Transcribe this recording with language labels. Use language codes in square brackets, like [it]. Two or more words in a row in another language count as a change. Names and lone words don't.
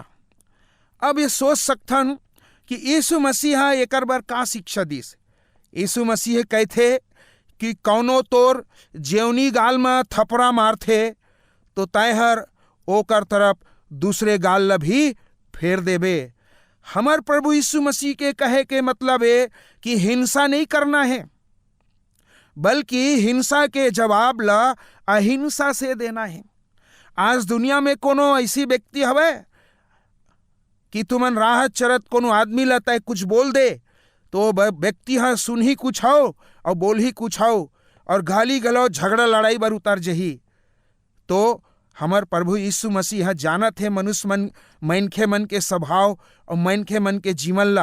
[hne] अब ये सोच सकथन कि यीशु मसीह एकर बर का शिक्षा दिस। यीशु मसीह कहथे कि कौनो तोर जेवनी गाल में थपरा मारथे तो तय हर ओकर तरफ दूसरे गाल ला भी फेर देबे। हमार प्रभु यीशु मसीह के कहे के मतलब है कि हिंसा नहीं करना है, बल्कि हिंसा के जवाब ला अहिंसा से देना है। आज दुनिया में कोनो ऐसी व्यक्ति हवे कि तुमन राहत चरत कोनो आदमी ला तय कुछ बोल दे तो व्यक्ति हा सुन ही कुछ हो और बोल ही कुछ हो और गाली गलौज झगड़ा लड़ाई बर उतर जही। तो हमार प्रभु यीशु मसीह जानत है मनुष्य मनखे मन के स्वभाव और मनखे मन के जीवन ला।